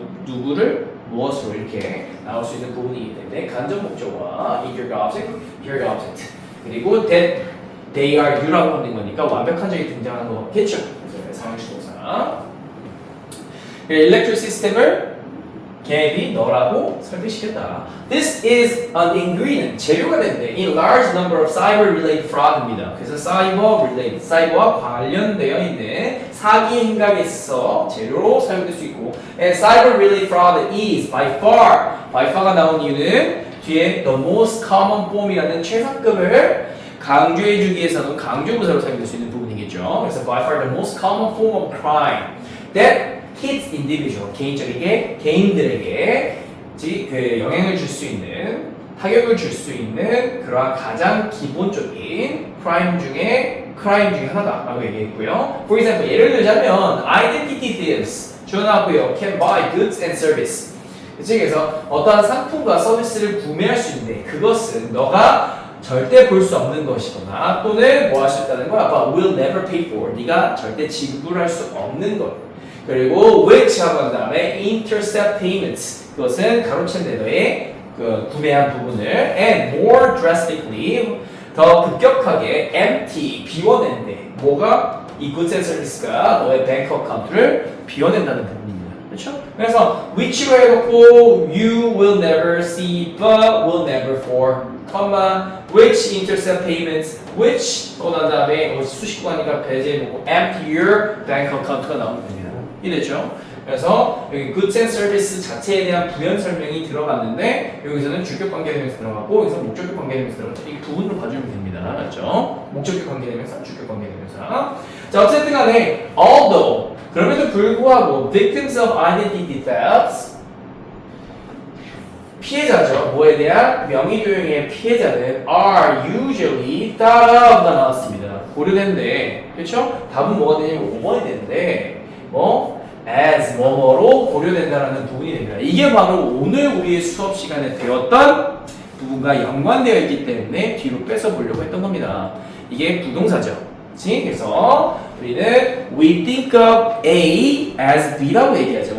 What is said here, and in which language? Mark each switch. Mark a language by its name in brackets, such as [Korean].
[Korean] 누구를 무엇으로 이렇게 나올 수 있는 부분이기 때문에 간접 목적어와 [English] here the object [Korean] 그리고 [English] that they are you [Korean] 라고 하는 거니까 완벽한 적이 등장하는 거겠죠. 그래서 상황식 동사 electric 시스템을 걔네들이 너라고 설득시켰다. [English] This is an ingredient, [Korean] 재료가 되는데 [English] in large number of cyber-related fraud입니다. [Korean] 그래서 사이버와 관련되어 있는 사기 행각에서 재료로 사용될 수 있고 [English] and cyber-related fraud is by far [Korean] 가 나온 이유는 뒤에 [English] the most common form [Korean] 이라는 최상급을 강조해주기 위해서는 강조부사로 사용될 수 있는 부분이겠죠. 그래서 [English] by far the most common form of crime that hits individual, [Korean] 개인들에게 그 영향을 줄 수 있는, 타격을 줄 수 있는 그러한 가장 기본적인 크라임 중에 하나다라고 얘기했고요. [English] For example, [Korean] 예를 들자면 [English] identity thieves [Korean] 주어나왔고요. [English] can buy goods and service. [Korean] 그래서 어떠한 상품과 서비스를 구매할 수 있는데 그것은 너가 절대 볼 수 없는 것이거나 또는 뭐 할 수 있다는 거야. [English] But will never pay for. [Korean] 네가 절대 지불할 수 없는 것. 그리고 which 하고 한 다음에 [English] intercept payments [Korean] 그것은 가로챈 데너의 그 구매한 부분을 [English] and more drastically [Korean] 더 급격하게 empty 비워낸대. 뭐가? 이 goods and service가 너의 뱅크 어카운트를 비워낸다는 부분입니다. 그렇죠? 그래서 which로 해놓고 [English] you will never see but will never for which intercept payments [Korean] which 난 다음에 수식구 하니까 배제해놓고 [English] empty your bank account [Korean] 가 나오면 됩니다. 이랬죠. 그래서 여기 goods and service 자체에 대한 부연 설명이 들어갔는데 여기서는 주격 관계대명사 들어갔고 여기서 목적격 관계대명사 들어갔죠. 이 부분으로 봐주면 됩니다. 맞죠? 목적격 관계대명사, 주격 관계대명사. 자 어쨌든 간에 although 그럼에도 불구하고 [English] victims of identity thefts [Korean] 피해자죠. 뭐에 대한 명의도용의 피해자는 [English] are usually thought of [Korean] 가 나왔습니다. 고려된데 그렇죠? 답은 뭐가 되냐면 5번이 되는데 as 뭐뭐로 고려된다라는 부분이 됩니다. 이게 바로 오늘 우리의 수업 시간에 배웠던 부분과 연관되어 있기 때문에 뒤로 뺏어 보려고 했던 겁니다. 이게 부동사죠. 그래서 우리는 [English] we think of A as B [Korean] 라고 얘기하죠.